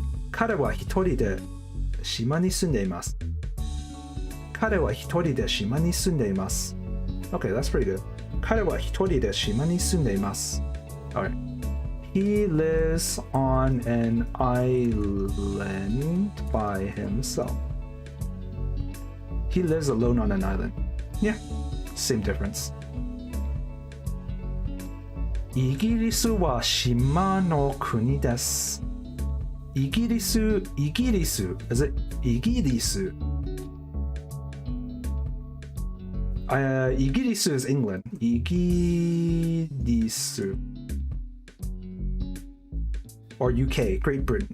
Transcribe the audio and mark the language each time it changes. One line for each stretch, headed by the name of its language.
Japanese: 彼は一人で島に住んでいます。彼は一人で島に住んでいます。
English: Okay, that's pretty good.
Japanese: 彼は一人で島に住んでいます。
English: Alright. He lives on an island by himself. He lives alone on an island. Yeah, same difference.
Japanese: イギリスは島の国です。
English: イギリス is it イギリスイギリス is England. イギリス or UK, Great Britain.